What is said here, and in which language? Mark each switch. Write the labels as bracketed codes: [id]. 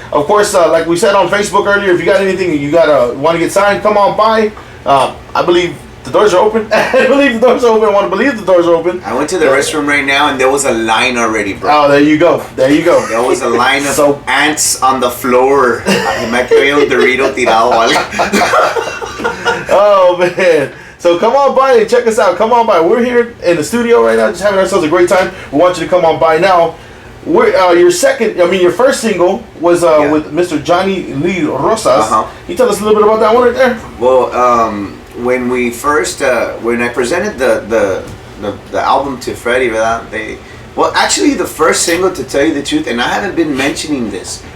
[en] Of course, like we said on Facebook earlier, if you got anything you want to get signed, come on by. I believe the doors are open. I believe the doors are open. I want to believe the doors are open. I went to the restroom right now and there was a line already, bro. Oh, there you go. There you go. There was a line of ants on the floor. [es] Me quedé un Dorito tirado, ¿vale? [en] Oh, man. So come on by and check us out. Come on by. We're here in the studio right now, just having ourselves a great time. We want you to come on by now. Your first single was with Mr. Johnny Lee Rosas. Can you tell us a little bit about that one right there? Well, when we first, when I presented the album to Freddie, actually the first single, to tell you the truth, and I haven't been mentioning this.